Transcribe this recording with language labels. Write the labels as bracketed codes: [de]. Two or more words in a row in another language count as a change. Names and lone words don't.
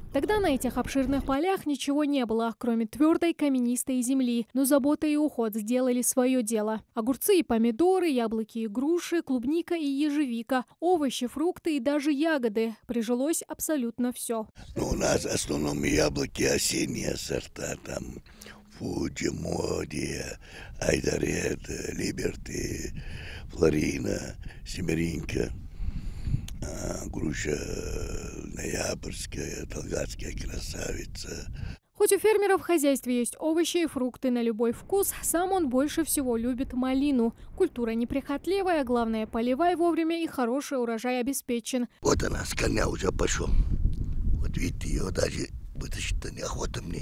[ru] Тогда на этих обширных полях ничего не было, кроме твердой каменистой земли. Но забота и уход сделали свое дело. Огурцы и помидоры, яблоки и груши, клубника и ежевика, овощи, фрукты и даже ягоды. Прижилось абсолютно все. Ну, у нас в основном яблоки осенние сорта, там Фуджи, Моди, Айдаред, Либерти, Флорина, Семеринка, груша ноябрьская, Талгатская красавица. Хоть у фермеров в хозяйстве есть овощи и фрукты на любой вкус, сам он больше всего любит малину. Культура неприхотливая, главное, поливай вовремя и хороший урожай обеспечен. Вот она, с коня уже пошел. Вот видите, ее даже вытащить-то неохота мне.